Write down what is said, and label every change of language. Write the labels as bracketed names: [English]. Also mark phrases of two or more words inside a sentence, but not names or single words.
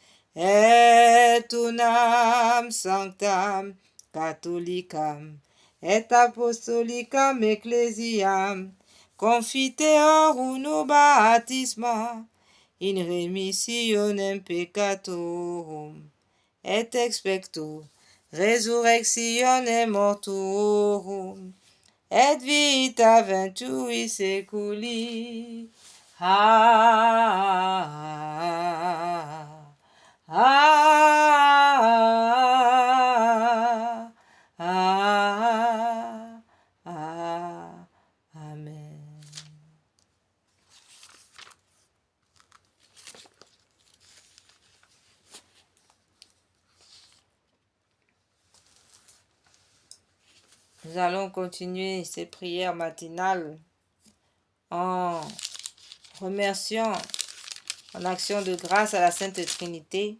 [Latin] et unam sanctam catholicam, et apostolicam ecclesiam, confiteor uno baptisma, in remissionem peccatorum, et expecto resurrectionem mortuorum, et vita venturi seculi. Amen. [French] Nous allons continuer ces prières matinales en remerciant, en action de grâce à la Sainte Trinité.